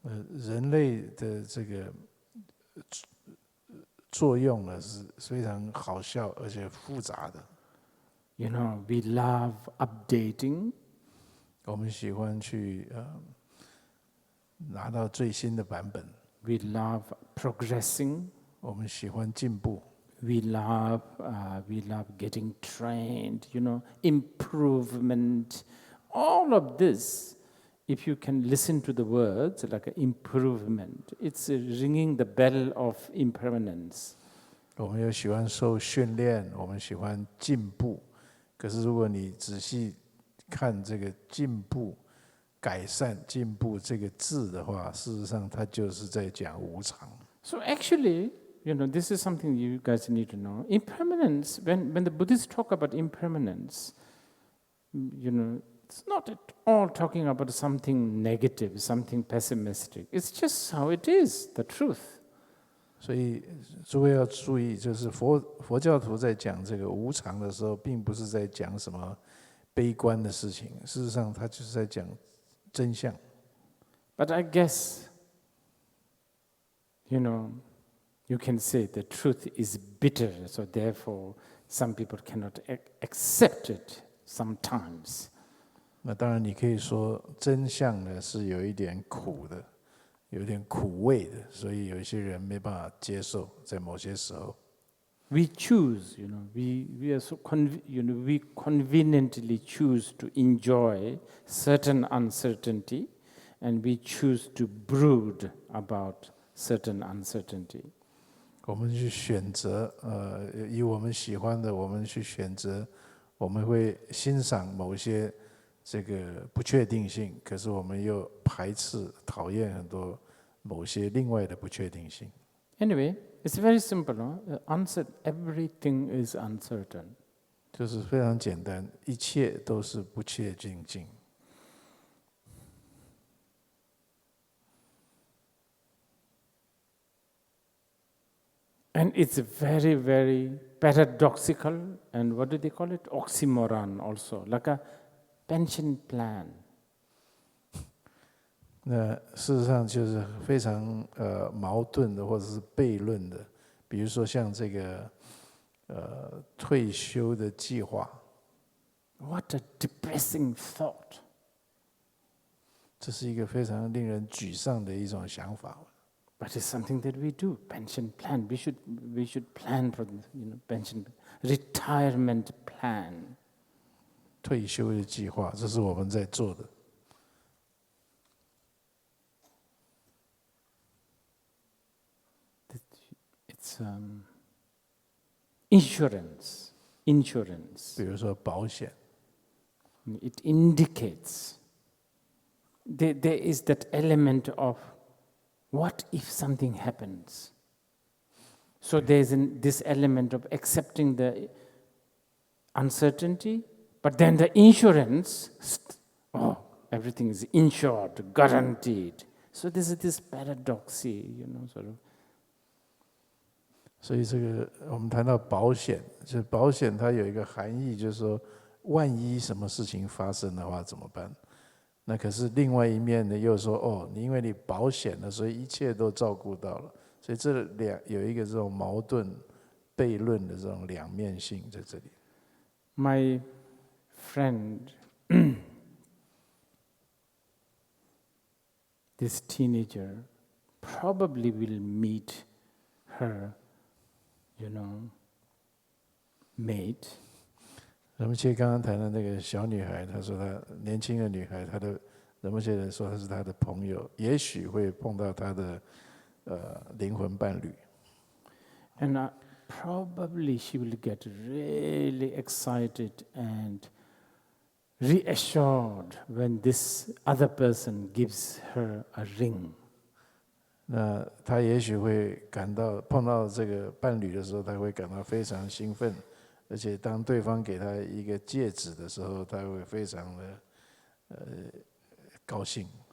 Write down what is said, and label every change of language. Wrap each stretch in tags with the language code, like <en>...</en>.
<zh>人类的这个作用呢是非常好笑而且复杂的。</zh> <en>We love updating.</en> <zh>我们喜欢去拿到最新的版本。</zh> <en>We love progressing.</en> <zh>我们喜欢进步。</zh> <en>We love getting trained. Improvement. All of this, if you can listen to the words like improvement, it's ringing the bell of impermanence.</en> <zh>我们又喜欢受训练，我们喜欢进步。可是如果你仔细看这个进步、改善、进步这个字的话，事实上它就是在讲无常。</zh> <en>So actually, this is something you guys need to know. Impermanence, when the Buddhists talk about impermanence, it's not at all talking about something negative, something pessimistic. It's just how it is, the truth.</en> <zh>所以诸位要注意，就是佛教徒在讲这个无常的时候，并不是在讲什么悲观的事情，事实上他就是在讲真相。</zh> <en>But I guess, you can say the truth is bitter, so therefore some people cannot accept it sometimes.</en> <zh>那当然，你可以说真相呢是有一点苦的，有一点苦味的，所以有一些人没办法接受，在某些时候。</zh> <en>We choose, we are so we conveniently choose to enjoy certain uncertainty, and we choose to brood about certain uncertainty.</en> <zh>我们去选择，以我们喜欢的，我们去选择，我们会欣赏某些这个不确定性，可是我们又排斥、讨厌很多某些另外的不确定性。</zh> <en>Anyway, it's very simple. Everything is uncertain.</en> <zh>就是非常简单，一切都是不确定性。</zh> <en>And it's very, very paradoxical, and what do they call it? Oxymoron also, like a pension plan.</en> <zh>那事实上就是非常矛盾的，或者是悖论的。比如说像这个退休的计划，</zh> <en>What a depressing thought.</en> <zh>这是一个非常令人沮丧的一种想法。</zh> <en>But it's something that we do. Pension plan. We should plan for pension, retirement plan.</en> <zh>退休的计划，这是我们在做的。</zh> <en>It's insurance.</en> <zh>比如说保险，</zh> <en>It indicates there is that element of what if something happens. So there's this element of accepting the uncertainty, but then the insurance, everything is insured, guaranteed. So this is this paradoxy, sort of.</en> <zh>所以这个我们谈到保险，就是保险它有一个含义，就是说万一什么事情发生的话怎么办？那可是另外一面呢，又说你因为你保险了，所以一切都照顾到了。所以这有一个这种矛盾、悖论的这种两面性在这里。</zh> <en>My friend, this teenager, probably will meet her, mate.</en> <zh>人们切刚刚谈的那个小女孩，她说她年轻的女孩，她的人们切人说她是她的朋友，也许会碰到她的灵魂伴侣。</zh> <en>And probably she will get really excited and reassured when this other person gives her a ring.</en> <zh>那她也许会感到碰到这个伴侣的时候，她会感到非常兴奋，而且当对方给她一个戒指的时候，她会非常的高兴。</zh>